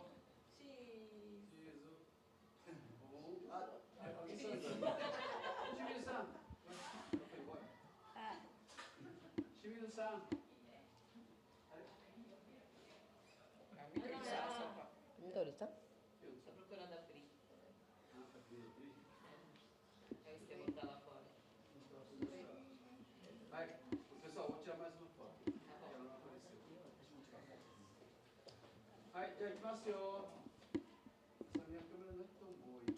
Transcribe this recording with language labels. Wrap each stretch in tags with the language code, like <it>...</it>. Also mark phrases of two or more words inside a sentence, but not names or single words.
<ja>チーズ。あ、清水さん。清水さん。緑さん。</ja> <pt>Vai, pessoal, vou tirar mais uma foto. Ela não apareceu. Vai, já aqui, essa minha câmera não é tão boa.</pt>